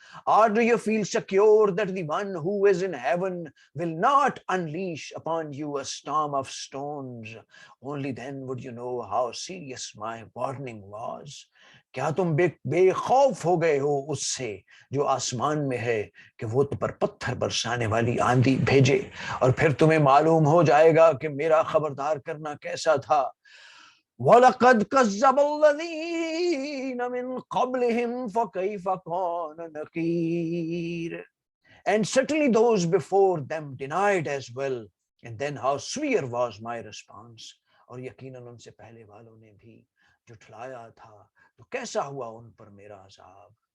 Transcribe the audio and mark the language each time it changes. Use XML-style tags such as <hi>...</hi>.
<en>Or do you feel secure that the one who is in heaven will not unleash upon you a storm of stones? Only then would you know how serious my warning was.</en> <ur>کیا تم بے خوف ہو گئے ہو اس سے جو آسمان میں ہے کہ وہ تم پر پتھر برسانے والی آندھی بھیجے، اور پھر تمہیں معلوم ہو جائے گا کہ میرا خبردار کرنا کیسا تھا.</ur> <ar>وَلَقَدْ كَذَّبَ الَّذِينَ مِن قَبْلِهِمْ فَكَيْفَ كَانَ نَكِيرٌ.</ar> <en>And certainly those before them denied as well, and then how severe was my response.</en> <ur>اور یقیناً ان سے پہلے والوں نے بھی جھٹلایا تھا، تو کیسا ہوا ان پر میرا عذاب.</ur>